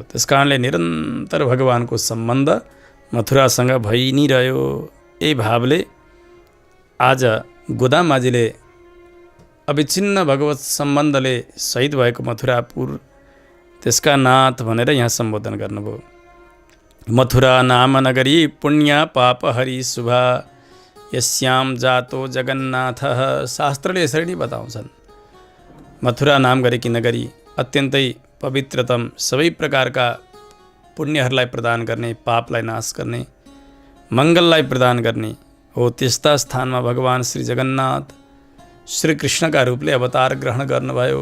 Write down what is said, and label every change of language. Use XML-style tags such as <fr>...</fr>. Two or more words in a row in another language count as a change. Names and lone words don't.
<ne>त्यसकारणले निरन्तर भगवानको सम्बन्ध मथुरासँग भइ नै रह्यो। यही भावले आज गोदामाजीले अविच्छिन्न भगवत सम्बन्धले शहीद भएको मथुरापुर त्यसका नाथ भनेर यहाँ सम्बोधन गर्नुभयो।</ne> <sa>मथुरा नाम नगरी पुण्य पाप हरि शुभा यस्याम जातो जगन्नाथ।</sa> <ne>शास्त्रले यसरी नै बताउँछन्। मथुरा नाम गरेकी नगरी अत्यन्तै पवित्रतम, सबै प्रकारका पुण्यहरूलाई प्रदान गर्ने, पापलाई नाश गर्ने, मङ्गललाई प्रदान गर्ने हो। त्यस्ता स्थानमा भगवान श्री जगन्नाथ श्री कृष्णका रूपले अवतार ग्रहण गर्नुभयो।</ne>